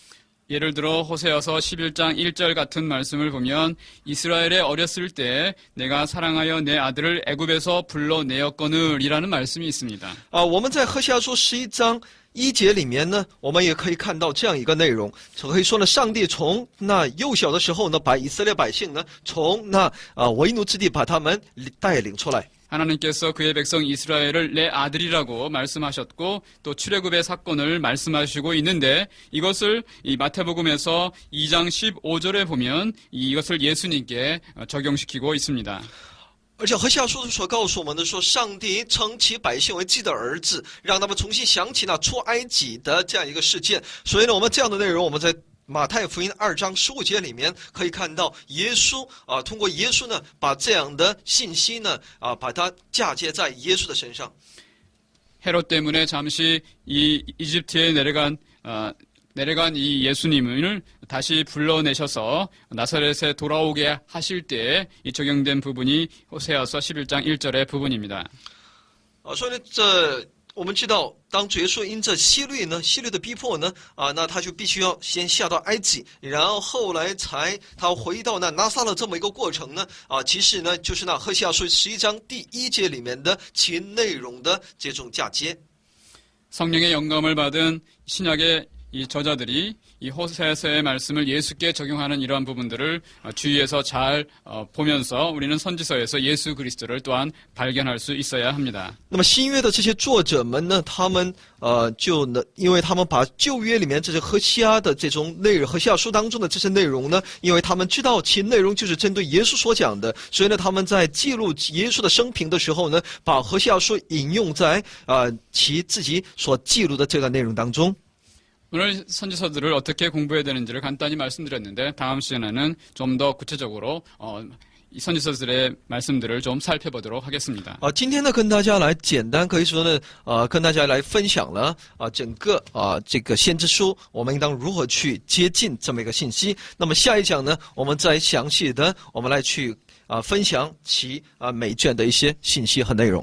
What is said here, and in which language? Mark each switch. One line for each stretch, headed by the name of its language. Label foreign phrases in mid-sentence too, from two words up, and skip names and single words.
Korean: 예를 들어 호세아서 11장 1절 같은 말씀을 보면 이스라엘에 어렸을 때 내가 사랑하여 내 아들을 애굽에서 불러내었거늘이라는 말씀이 있습니다.
Chinese: 我们在何西阿书11章1节里面呢，我们也可以看到这样一个内容，可以说呢，上帝从那幼小的时候呢，把以色列百姓呢，从那为奴之地把他们带领出来。
Korean: 하나님께서 그의 백성 이스라엘을 내 아들이라고 말씀하셨고 또 출애굽의 사건을 말씀하시고 있는데 이것을 이 마태복음에서 2장 15절에 보면 이것을 예수님께 적용시키고 있습니다.
Chinese: 而且何西阿书所告诉我们的说，上帝称其百姓为自己的儿子，让他们重新想起那出埃及的这样一个事件。所以呢，我们这样的内容，我们在 马太福音2章15节里面可以看到，耶稣通过耶稣呢，把这样的信息呢，把它嫁接在耶稣的身上。
Korean: 헤롯 때문에 잠시 이 이집트에 내려간 이 예수님을 다시 불러내셔서 나사렛에 돌아오게 하실 때에 이 적용된 부분이 호세아서 11장 1절의 부분입니다.
Chinese: 所以呢，我们知道，当主耶稣因着希律的逼迫呢，那他就必须要先下到埃及，然后后来才他回到那拿撒勒这么一个过程呢，其实呢就是那何西阿书11章第1节里面的其内容的这种嫁接。
Korean: 성령의 영감을 받은 신약의 이 저자들이 이 호세아서의 말씀을 예수께 적용하는 이러한 부분들을 주의해서 잘 보면서 우리는 선지서에서 예수 그리스도를 또한 발견할 수 있어야 합니다.
Chinese: 那么新约的这些作者们呢，他们就呢，因为他们把旧约里面这些何西阿的这种内容，何西阿书当中的这些内容呢，因为他们知道其内容就是针对耶稣所讲的，所以呢，他们在记录耶稣的生平的时候呢，把何西阿书引用在其自己所记录的这个内容当中。
Korean: 오늘 선지서들을 어떻게 공부해야 되는지를 간단히 말씀드렸는데 다음 시간에는 좀 더 구체적으로 이 선지서들의 말씀들을 좀 살펴보도록 하겠습니다.
Chinese: 今天呢，跟大家来简单可以说呢，跟大家来分享了整个这个先知书，我们应当如何去接近这么一个信息。那么下一讲呢，我们再详细的我们来去分享其每卷的一些信息和内容。
Korean: 감사합니다.